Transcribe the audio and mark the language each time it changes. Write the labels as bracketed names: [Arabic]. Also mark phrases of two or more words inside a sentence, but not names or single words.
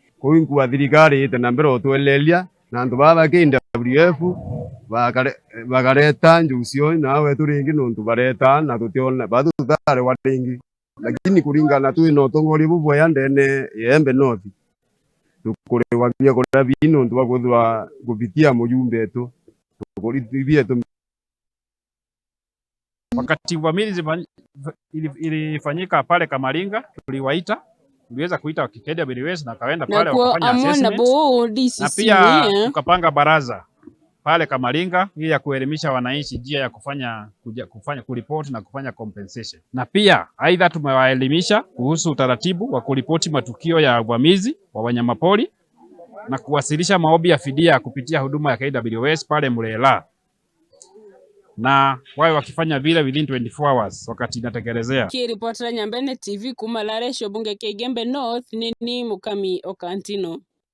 [Meru] kuinku wa thirikari ite na mbere otwelelia na antu baba KWF bakareta njucio nawe turingi nuntu bareta na tutiona badu thare waringi, lakini kuringana tu ino tongori bubwa ya ndene Igembe North tukurewa bia kora bino ntu bakuthwa kupitia mujumbe tu tukurithibia tu. [Swahili] Wakati uvamizi ilifanyika pale Kamaringa, tuliweza kuita KWS na kaenda pale wakafanya assessment na pia tukapanga baraza pale Kamaringa ili ya kuelimisha wananchi njia ya kufanya kuripoti na kufanya compensation. Na pia aidha tumewaelimisha kuhusu utaratibu wa kuripoti matukio ya uvamizi wa wanyamapori na kuwasilisha maombi ya fidia kupitia huduma ya KWS pale Murela, na wao wakifanya vile [English] within 24 hours [Swahili] wakati inatekelezea. [Meru] Kiripotera Nyambene TV kumalare shobunge Igembe North ni Mukami Okantino.